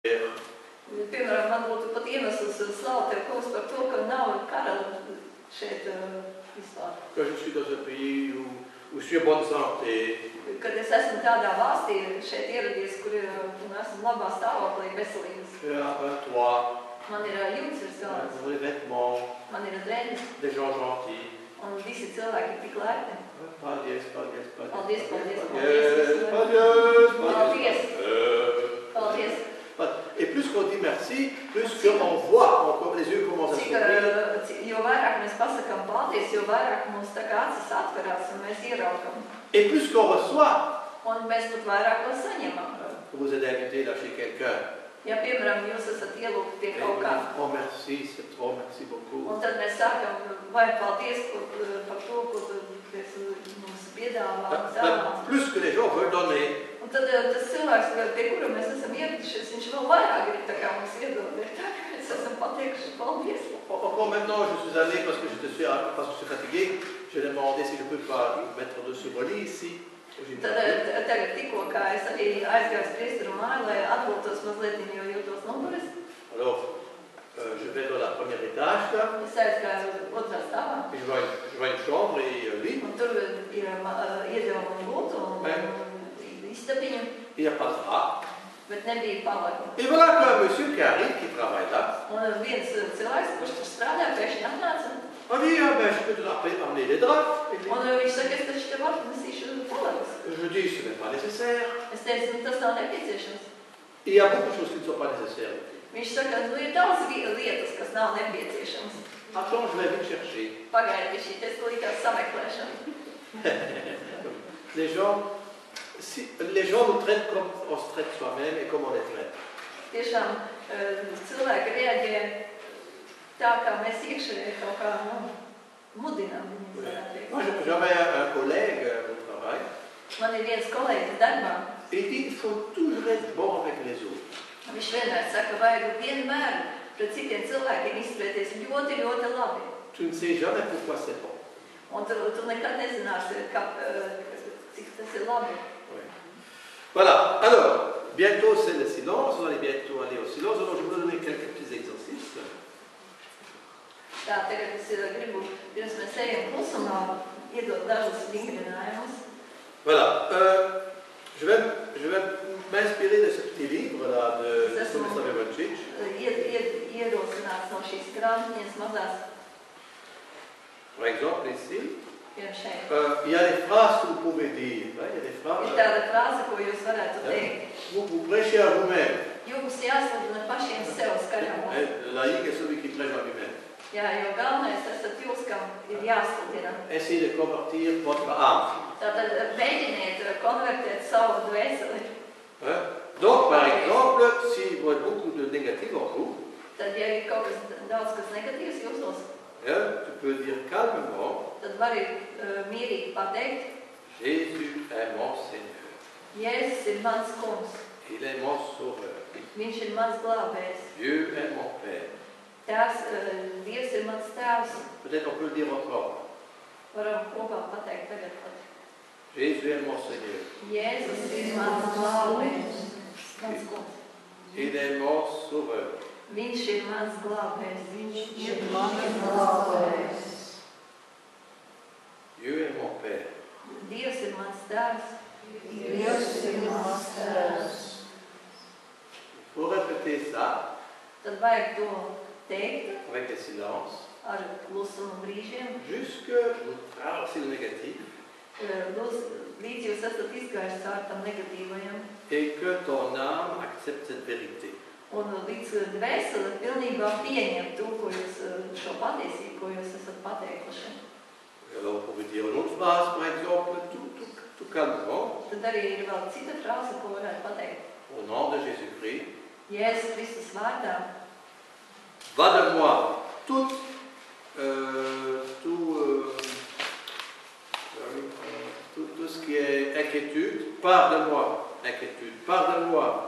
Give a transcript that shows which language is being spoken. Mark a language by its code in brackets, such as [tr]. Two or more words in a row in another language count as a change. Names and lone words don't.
[lv] Piemēram, man būtu pat iemesls slavēt tev, kungs, par to, ka nav kara šeit vispār. [fr] Quand je suis dans un pays où je suis en bonne santé, [lv] Kad es esmu tādā valstī šeit ieradies, kur esmu labā stāvoklī veselības. [fr] un toit, [lv] Man ir jumts virs galvas, [fr] des vêtements, [lv] man ir drēbes, [fr] des gens gentils. [lv] un visi cilvēki ir tik laipni. Paldies, paldies, paldies. Paldies, paldies, Paldies, paldies. paldies, Paldies. [fr] Et plus qu'on dit merci, plus qu'on voit, les yeux commencent à s'ouvrir. [lv] Jo vairāk mēs pasakām paldies, jo vairāk mums tā kā acis atverās un mēs ieraugam. [fr] Et plus qu'on reçoit, [lv] Un mēs pat vairāk ko saņemam. [fr] vous êtes invité là chez quelqu'un. [lv] Ja, piemēram, jūs esat ielūgti pie kaut kā. [fr] Oh merci, c'est trop, merci beaucoup. [lv] Un tad mēs sākam, vai paldies par to, ko mums piedāvā. [fr] Plus que les gens veulent donner. [lv] Un tad tas cilvēks, pie kura mēs esam ieradušies, viņš vēl vairāk grib tā kā mums iedod. Mēs esam pateikuši paldies. [fr] Encore maintenant, je suis allé parce que je suis fatigué. Je lui ai demandé si je peux pas mettre dessus mon lit ici. [lv] Tagad tikko, kā es arī aizgāju priesteru māju, lai atgūtos mazliet, jo jūtos noguris. [fr] Alors, je vais dans la première étage là. [lv] Es aizgāju otrā stāvā. [fr] Puis je vois une chambre et un lit. [lv] Un tur ir iedevumi gultu un istabiņu. [fr] Il n'y a pas de drap. [lv] Bet nebija palaku. [fr] Et voilà qu'un monsieur qui arrive, qui travaille là. [lv] Un viens cilvēks, kurš tur strādā, pēkšņi atnāca. [fr] On dit, ah ben, je peux te amener les draps. [lv] Un viņš saka, es taču tev atnesīšu palakus. [fr] Je dis, ce n'est pas nécessaire. [lv] Es teicu, tas nav nepieciešams. [fr] Il y a beaucoup de choses qui ne sont pas nécessaires. [lv] Viņš saka, ir daudz lietas, kas nav nepieciešamas. [fr] Attends, je vais vite chercher. [lv] Pagaidi, viņš es likās sameklēšanu. [fr] Les gens nous traitent comme on se traite soi-même et comme on les traite. [lv] Tiešām cilvēki reaģē tā, kā mēs iekšēji kaut kā mudinām. [fr] J'avais un collègue au travail. [lv] Man ir viens kolēģis darbā. [fr] Il dit, il faut toujours être bon avec les autres. [lv] Viņš vienmēr saka, vajag vienmēr pret citiem cilvēkiem izturēties ļoti, ļoti labi. [fr] Tu ne sais jamais pourquoi c'est bon. [lv] Un tu nekad nezināsi, cik tas ir labi. [fr] Voilà, alors, bientôt c'est le silence, on va bientôt aller au silence, alors je vais vous donner quelques petits exercices. [lv] Tā, tagad es gribu, pirms mēs ejam klusumā, iedot dažus vingrinājumus. [fr] Voilà, je vais m'inspirer de ce petit livre-là de Tomislav Ivančič. [lv] Ierosināts no šīs grāmatiņas mazās. [fr] Par exemple, ici, [lv] šeit. [fr] il y a des phrases que vous pouvez dire. Il y a des phrases. [lv] Ir tāda frāze, ko jūs varētu teikt. [fr] Vous prêchez à vous-même. [lv] Jums jāsludina pašiem sev skaļumos. [fr] Le laïc est celui qui prêche à lui-même. [lv] Jā, jo galvenais esat jūs, kam ir jāsludina. [fr] Essayez de convertir votre âme. [lv] Tātad mēģiniet konvertēt savu dvēseli. [fr] Donc, par exemple, si vous avez beaucoup de négatifs en vous, [lv] Tad, ja ir kaut kas daudz, kas negatīvs jūsos, [fr] tu peux dire calmement, [lv] tad vari mierīgi pateikt, [fr] Jésus est mon Seigneur. [lv] Jēzus ir mans kungs. [fr] Il est mon sauveur. [lv] Viņš ir mans glābējs. [fr] Dieu est mon Père. [lv] Dievs ir mans tēvs. [fr] Peut-être on peut le dire encore. [lv] Varam kopā pateikt tagad pat. [fr] Jésus est mon Seigneur. [lv] Jēzus ir mans glābējs. Mans kungs. [fr] Il est mon sauveur. [lv] Viņš ir mans glābējs. Viņš ir mans glābējs. [fr] Dieu est mon Père. [lv] Dievs ir mans tēvs. Dievs ir mans tēvs. [fr] Il faut répéter ça [lv] Tad vajag to teikt [fr] avec le silence [lv] ar klusuma brīžiem. [fr] jusque vous traversez le négatif [lv] Līdz jūs esat izgājuši caur tam negatīvajam. [fr] et que ton âme accepte cette vérité. [lv] Un līdz dvēsele pilnībā pieņem to, ko jūs, šo patiesību, ko jūs esat pateikuši. [fr] Alors on pourrait dire une autre phrase, par exemple, tout calmement. [lv] Tad arī ir vēl cita frāze, ko varētu pateikt. [fr] Au nom de Jésus-Christ, [lv] Jēzus Kristus vārdā, [fr] va de moi tout ce qui est inquiétude, part de moi, inquiétude, part de moi,